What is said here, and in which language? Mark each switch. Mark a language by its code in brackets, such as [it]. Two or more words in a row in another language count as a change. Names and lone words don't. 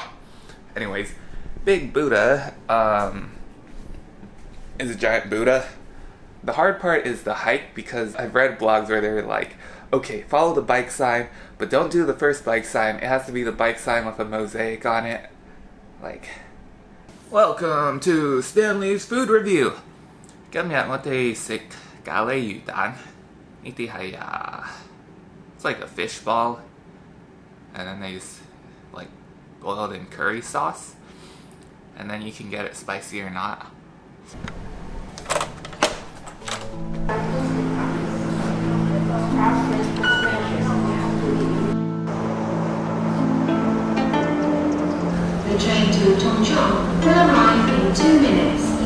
[en] Anyways, Big Buddha is a giant Buddha. The hard part is the hike, because I've read blogs where they're like, okay, follow the bike sign, but don't do the first bike sign. It has to be the bike sign with a mosaic on it. Like, welcome to Stanley's Food Review. [yue] 今日我哋食咖喱魚蛋，呢啲係 [en] it's like a fish ball, and then they just like boil it in curry sauce, and then you can get it spicy or not. The train to Tongchong will arrive in 2 minutes.